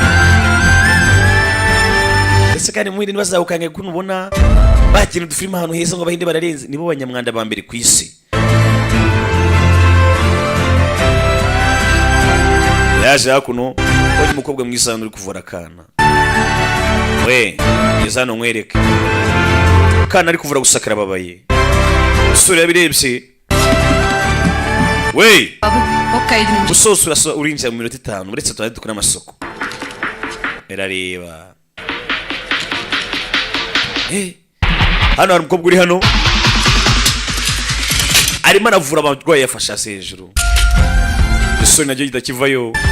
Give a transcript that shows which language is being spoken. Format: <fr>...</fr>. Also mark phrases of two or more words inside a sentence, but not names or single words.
<rw>ese kandi mu Buhinde ntibazawukange kuko ubona bakina udufilime ahantu heza ngo Abahinde bararenze nibo banyamwanda ba mbere ku isi yaje hakuno wajya umukobwa mwiza uri kuvura akana we ngeze hano nkwereke akana ari kuvura gusakara babaye usura yabirebye we</rw> <te>బాబు ఒక 5 నిమిషాలు</te> <rw>usoza urinjira mu minota 5 uretse tuba dukora amasoko erareba hano hari umukobwa uri hano arimo aravura abarwayi yafashe hasi hejuru isoni naryo kidakivayo</rw>